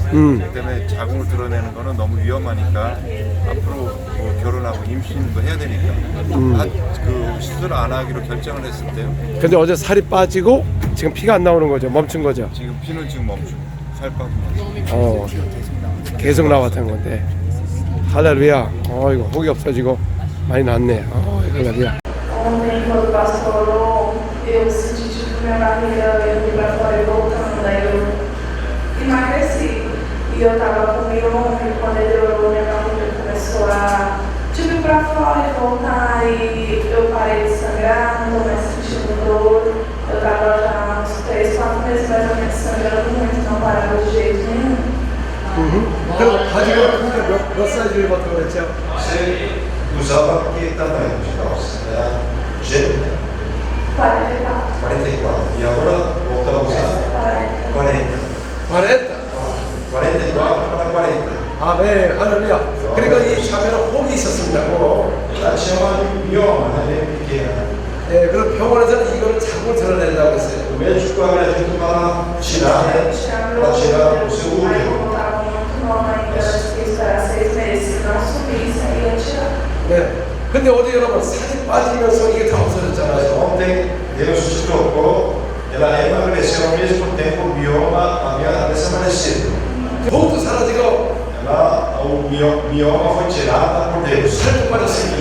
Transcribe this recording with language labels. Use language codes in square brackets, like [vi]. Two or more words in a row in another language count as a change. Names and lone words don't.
[ko] 그렇기 때문에 자궁을 드러내는 거는 너무 위험하니까 앞으로 뭐 결혼하고 임신도 해야 되니까 그 시술 안 하기로 결정을 했을 때요. 근데 어제 살이 빠지고 지금 피가 안 나오는 거죠? 멈춘 거죠? 지금 피는 지금 멈추고 살 빠지고 계속 나왔던 건데. 할렐루야. 이거 혹이 없어지고 많이 낫네. 할렐루야. [pt] Ontem, quando pastor orou, eu senti tipo minha barriga indo pra fora e voltando, daí eu emagreci. E eu tava com miome, quando ele orou, minha barriga começou a tipo ir pra fora e voltar, e eu parei de sangrar, não tô mais sentindo dor. Eu tava já uns 3, 4 meses mais ou menos sangrando muito, não parava de jeito nenhum. [ko] 그럼 바지가 몇 사이즈 입었다고 그랬죠? [pt] Você usava que tamanho de calça? Era G? 44. 44. E agora voltou a usar? 40. 40? 44 para 40. [ko] 네, 할렐루야. 그러니까 이 자매는 혹이 있었습니다. [pt] Ela chama de mioma, né? Bem pequena. [ko] 네, 그럼 병원에서는 이거를 자궁을 드러낸다고 했어요. [pt] O médico abre a gente para tirar, né? Para tirar o seu útero. Ainda fiquei esperar 6 meses, se não subisse, aí ia tirar. [ko] 네. 근데 어제 여러분 살이 빠지면서 이게 다 [pt] Mas [ko] 없어졌잖아요. [pt] ontem Deus te tocou, ela emagreceu ao mesmo tempo, o mioma havia desaparecido. [ko] 혹도 사라지고 [pt] O mioma foi tirada por Deus. [ko] 살도 빠졌습니다.